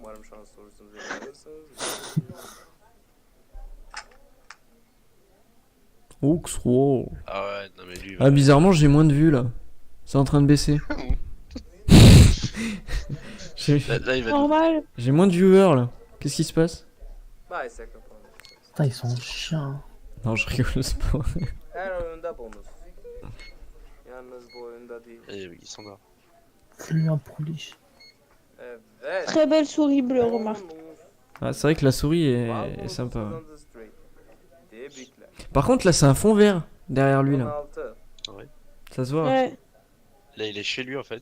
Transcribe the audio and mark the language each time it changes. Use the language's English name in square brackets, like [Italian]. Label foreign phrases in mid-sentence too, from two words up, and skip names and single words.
[French] Oxworld. Ah ouais, non mais lui. Ah, bizarrement, j'ai moins de vues là. C'est en train de baisser. J'ai Là, il va. Normal. j'ai moins de viewers là. Qu'est-ce qui se passe? Putain, ils sont chiants. Non, je rigole, c'est pas vrai. [Turkish] Her oyunda bonus. Yalnız bu oyunda değil. [French] Et oui, ils sont là. Fais-lui un pouliche. Evet. Très belle souris bleue, remarque. Ah, c'est vrai que la souris est sympa. Ouais. Par contre, là, c'est un fond vert derrière lui, là. 16. Ça se voit. Ouais. Là, il est chez lui en fait.